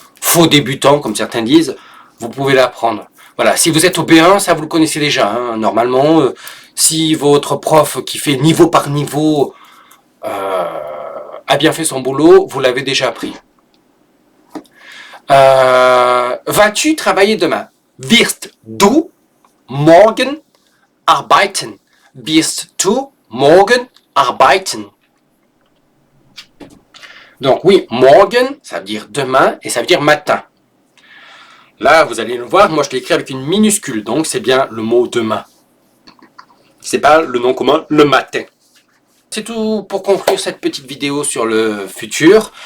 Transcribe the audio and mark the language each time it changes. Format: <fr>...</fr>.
<fr>faux débutant, comme certains disent, vous pouvez l'apprendre. Voilà, si vous êtes au B1, ça vous le connaissez déjà. Hein. Normalement, si votre prof qui fait niveau par niveau a bien fait son boulot, vous l'avez déjà appris. Vas-tu travailler demain?</fr> <de>Wirst du morgen arbeiten? Wirst du morgen arbeiten?</de> <fr>Donc oui, morgen, ça veut dire demain et ça veut dire matin. Là, vous allez le voir, moi je l'ai écrit avec une minuscule, donc c'est bien le mot demain. C'est pas le nom commun, le matin. C'est tout pour conclure cette petite vidéo sur le futur.</fr>